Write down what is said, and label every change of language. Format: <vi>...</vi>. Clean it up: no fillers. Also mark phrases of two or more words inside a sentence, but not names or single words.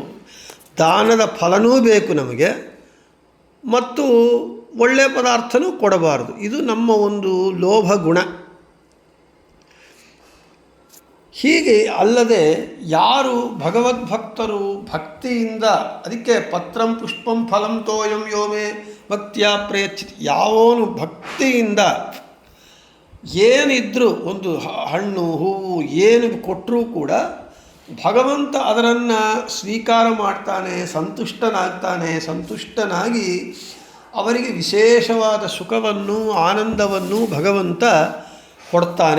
<kn>ದಾನದ ಫಲನೂ ಬೇಕು ನಮಗೆ ಮತ್ತು ಒಳ್ಳೆಯ ಪದಾರ್ಥನೂ ಕೊಡಬಾರದು. ಇದು ನಮ್ಮ ಒಂದು ಲೋಭ ಗುಣ. ಹೀಗೆ ಅಲ್ಲದೆ ಯಾರು ಭಗವದ್ಭಕ್ತರು ಭಕ್ತಿಯಿಂದ, ಅದಕ್ಕೆ</kn> <sa>ಪತ್ರಂ ಪುಷ್ಪಂ ಫಲಂ ತೋಯಂ ಯೋಮೆ ಭಕ್ತಿಯ ಪ್ರಯಚ್ಛಿತಿ,</sa> <kn>ಯಾವನು ಭಕ್ತಿಯಿಂದ ಏನಿದ್ರೂ ಒಂದು ಹಣ್ಣು ಹೂವು ಏನು ಕೊಟ್ಟರೂ ಕೂಡ ಭಗವಂತ ಅದನ್ನು ಸ್ವೀಕಾರ ಮಾಡ್ತಾನೆ, ಸಂತುಷ್ಟನಾಗ್ತಾನೆ. ಸಂತುಷ್ಟನಾಗಿ ಅವರಿಗೆ ವಿಶೇಷವಾದ ಸುಖವನ್ನು ಆನಂದವನ್ನು ಭಗವಂತ ಕೊಡ್ತಾನೆ.</kn>